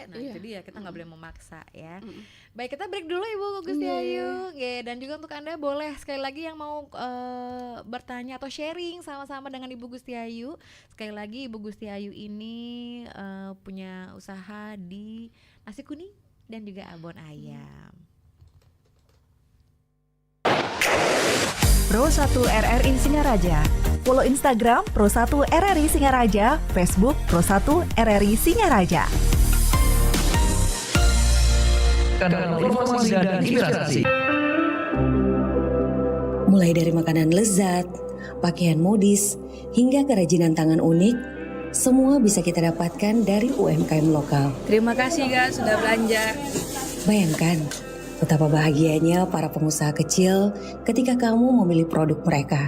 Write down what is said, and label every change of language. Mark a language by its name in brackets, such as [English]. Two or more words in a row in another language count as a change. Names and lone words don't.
[Indonesian] Nah jadi ya kita nggak boleh memaksa ya. Baik, kita break dulu Ibu Gustiayu. Dan juga untuk Anda boleh sekali lagi yang mau bertanya atau sharing sama-sama dengan Ibu Gustiayu. Sekali lagi Ibu Gustiayu ini punya usaha di nasi kuning dan juga abon ayam. Pro 1 RRI Singaraja. Follow Instagram Pro 1 RRI Singaraja, Facebook Pro 1 RRI Singaraja. Kanal informasi dan inspirasi. Mulai dari makanan lezat, pakaian modis, hingga kerajinan tangan unik, semua bisa kita dapatkan dari UMKM lokal. Terima kasih Kak sudah belanja. Bayangkan betapa bahagianya para pengusaha kecil ketika kamu memilih produk mereka.